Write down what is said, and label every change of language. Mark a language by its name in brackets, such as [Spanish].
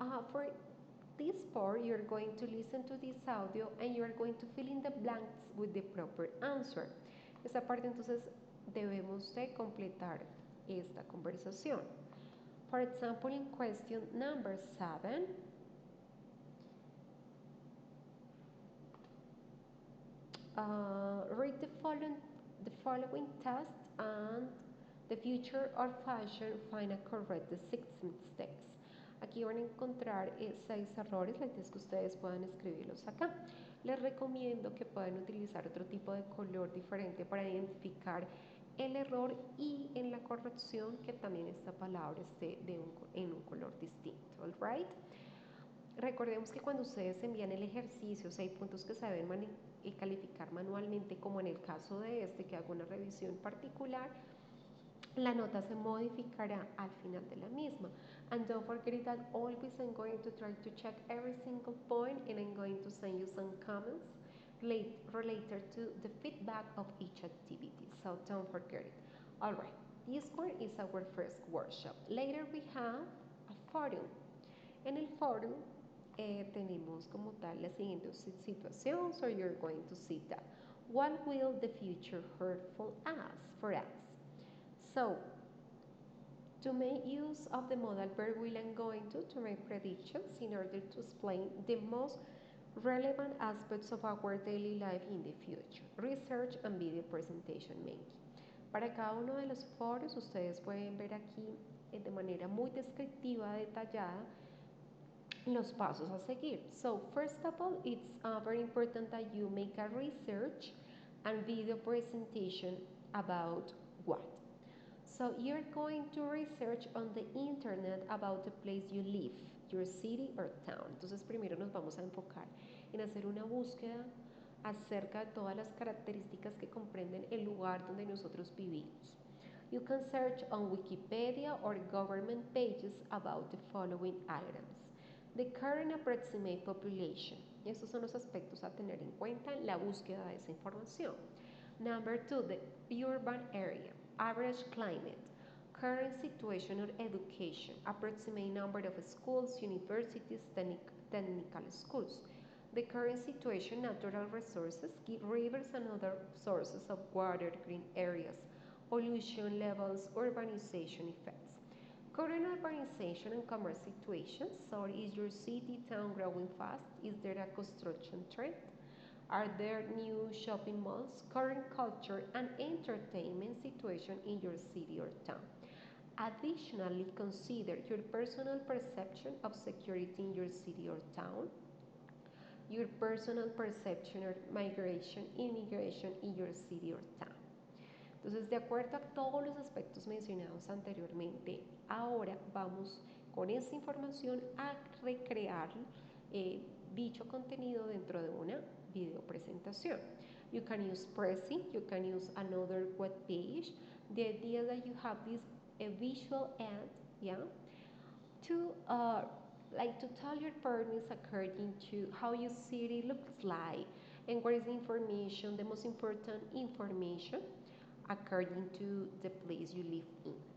[English] For this part, you're going to listen to this audio and you're going to fill in the blanks with the proper answer. [Spanish] Esta parte entonces debemos de completar esta conversación. [English] For example, in question number 7, read the following test and the future or fashion, find a correct the 6 mistakes. [Spanish] Aquí van a encontrar 6 errores, la idea es que ustedes puedan escribirlos acá. Les recomiendo que puedan utilizar otro tipo de color diferente para identificar el error y en la corrección que también esta palabra esté en un color distinto, alright. Recordemos que cuando ustedes envían el ejercicio, si hay puntos que se deben calificar manualmente, como en el caso de este, que hago una revisión particular, la nota se modificará al final de la misma. [English] And don't forget that always I'm going to try to check every single point and I'm going to send you some comments related to the feedback of each activity. So don't forget it. All right, this one is our first workshop. Later we have a forum. [Spanish] En el forum tenemos como tal la siguiente situación, [English] so you're going to see that. What will the future hold for us? So, to make use of the modal verb will, I'm going to make predictions in order to explain the most relevant aspects of our daily life in the future. Research and video presentation making. [Spanish] Para cada uno de los foros ustedes pueden ver aquí de manera muy descriptiva, detallada, los pasos a seguir. [English] So first of all, it's very important that you make a research and video presentation about what. So you're going to research on the internet about the place you live, your city or town. [Spanish] Entonces primero nos vamos a enfocar en hacer una búsqueda acerca de todas las características que comprenden el lugar donde nosotros vivimos. [English] You can search on Wikipedia or government pages about the following items. The current approximate population. [Spanish] Y estos son los aspectos a tener en cuenta en la búsqueda de esa información. [English] Number 2, the urban area. Average climate. Current situation of education. Approximate number of schools, universities, technical schools. The current situation, natural resources, rivers and other sources of water, green areas, pollution levels, urbanization effects. Current urbanization and commerce situations. So is your city, town growing fast? Is there a construction trend? Are there new shopping malls? Current culture and entertainment situation in your city or town. Additionally, consider your personal perception of security in your city or town, your personal perception of migration, immigration in your city or town. [Spanish] Entonces, de acuerdo a todos los aspectos mencionados anteriormente, ahora vamos con esta información a recrear dicho contenido dentro de una video presentación. [English] You can use Prezi, you can use another web page. The idea that you have this a visual ad, yeah, to like to tell your partners according to how your city looks like and what is the information, the most important information according to the place you live in.